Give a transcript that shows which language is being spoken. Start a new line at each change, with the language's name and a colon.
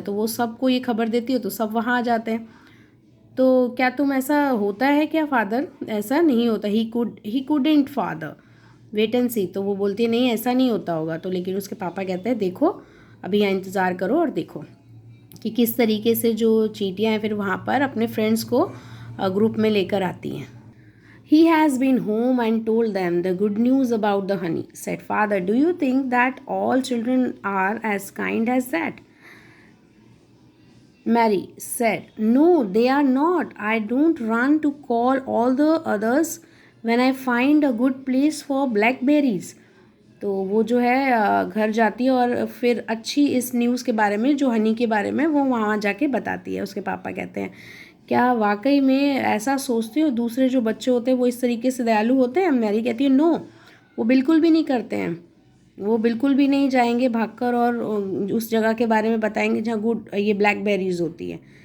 Hindi: तो वो सबको ये खबर देती है तो सब वहाँ आ जाते हैं। तो क्या तुम, ऐसा होता है क्या फादर? ऐसा नहीं होता।
English: He couldn't father, wait and see.
Hindi: तो वो बोलती है नहीं ऐसा नहीं होता होगा। तो लेकिन उसके पापा कहते हैं देखो अभी यहाँ इंतज़ार करो और देखो कि किस तरीके से जो चींटियाँ हैं फिर वहाँ पर अपने फ्रेंड्स को ग्रुप में लेकर आती हैं।
English: He has been home and told them the good news about the honey, said father. Do you think that all children are as kind as that? Mary said, no, they are not. I don't run to call all the others when I find a good place for blackberries.
Hindi: तो वो जो है घर जाती है और फिर अच्छी इस न्यूज़ के बारे में, जो हनी के बारे में, वो वहाँ जाके बताती है। उसके पापा कहते हैं क्या वाकई में ऐसा सोचते हो दूसरे जो बच्चे होते हैं वो इस तरीके से दयालु होते हैं? मैरी कहती है नो, वो बिल्कुल भी नहीं करते हैं। वो बिल्कुल भी नहीं जाएंगे भागकर और उस जगह के बारे में बताएंगे जहाँ गुड ये ब्लैकबेरीज होती है।